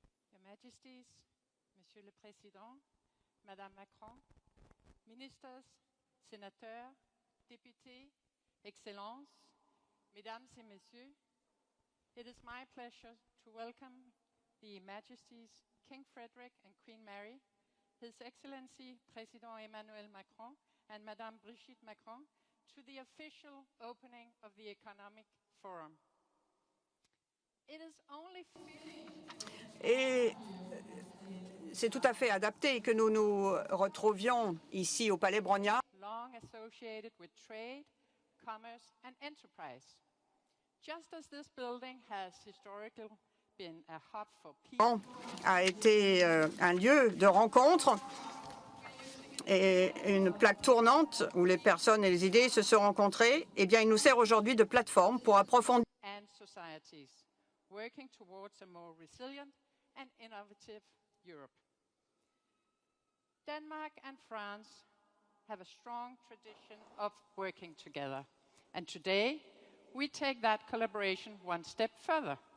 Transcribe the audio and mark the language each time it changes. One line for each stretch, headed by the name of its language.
English: Your Majesties,
French: Monsieur le Président, Madame Macron, ministres, sénateurs, députés, Excellences, Mesdames et Messieurs,
English: it is my pleasure to welcome the Majesties King Frederik and Queen Mary, His Excellency President Emmanuel Macron and Madame Brigitte Macron to the official opening of the Economic Forum. It is only
French: Et c'est tout à fait adapté que nous nous retrouvions ici au Palais Brongniart,
English: long associated with trade, commerce and enterprise. Just as this building has historically been a hub for peace,
French: a été un lieu de rencontre et une plaque tournante où les personnes et les idées se sont rencontrées, eh bien, il nous sert aujourd'hui de plateforme pour approfondir
English: and societies working towards a more resilient and innovative Europe. Denmark and France have a strong tradition of working together. And today, we take that collaboration one step further.